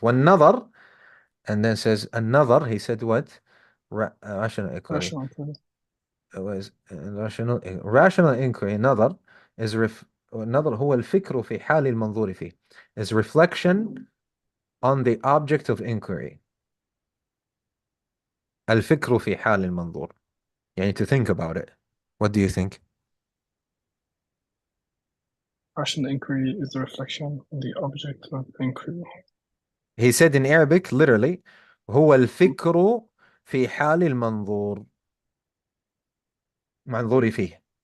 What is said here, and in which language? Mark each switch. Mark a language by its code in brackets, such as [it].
[en] والنظر, and then says another, he said what? Rational inquiry. Was rational inquiry. [ar] نظر is النظر هو الفكر في حال المنظور فيه, [en] is reflection on the object of inquiry. [ar] الفكر في حال المنظور, يعني [en] to think about it. What do you think? Rational inquiry is the reflection on the object of inquiry. He said in Arabic, literally, [ar] هو الفكر في حال المنظور. منظوري فيه.